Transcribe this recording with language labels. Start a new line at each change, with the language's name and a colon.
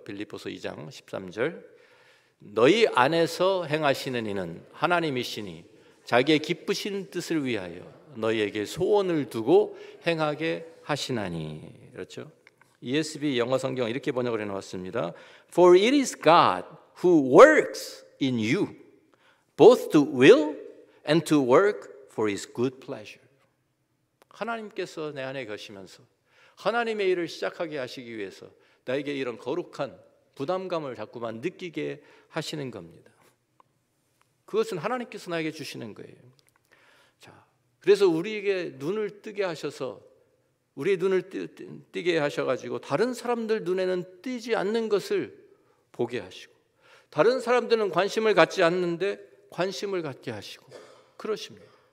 Korean: 빌립보서 2장 13절. 너희 안에서 행하시는 이는 하나님이시니 자기의 기쁘신 뜻을 위하여 너희에게 소원을 두고 행하게 하시나니. 그렇죠? ESV 영어 성경 이렇게 번역을 해놓았습니다.
English: For it is God who works in you both to will and to work for His good pleasure.
Korean: 하나님께서 내 안에 계시면서 하나님의 일을 시작하게 하시기 위해서 나에게 이런 거룩한 부담감을 자꾸만 느끼게 하시는 겁니다. 그것은 하나님께서 나에게 주시는 거예요. 자, 그래서 우리에게 눈을 뜨게 하셔서, 우리의 눈을 뜨게 하셔가지고 다른 사람들 눈에는 띄지 않는 것을 보게 하시고, 다른 사람들은 관심을 갖지 않는데 관심을 갖게 하시고 그러십니다.